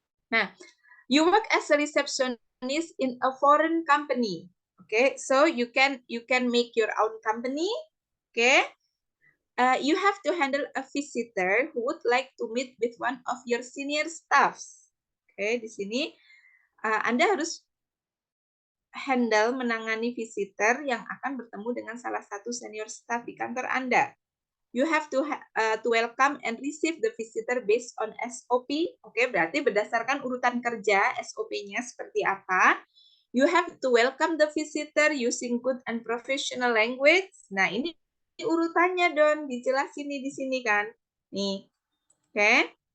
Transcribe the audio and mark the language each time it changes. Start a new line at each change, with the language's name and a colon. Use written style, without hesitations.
English: Nah, you work as a receptionist in a foreign company. Okay, so you can make your own company. Okay. You have to handle a visitor who would like to meet with one of your senior staffs.
Indonesian: Oke, di sini Anda harus handle menangani visitor yang akan bertemu dengan salah satu senior staff di kantor Anda.
English: You have to welcome and receive the visitor based on SOP.
Indonesian: Oke, berarti berdasarkan urutan kerja SOP-nya seperti apa.
English: You have to welcome the visitor using good and professional language.
Indonesian: Nah, ini urutannya, Don. Dijelasin nih di sini kan. Nih. Oke.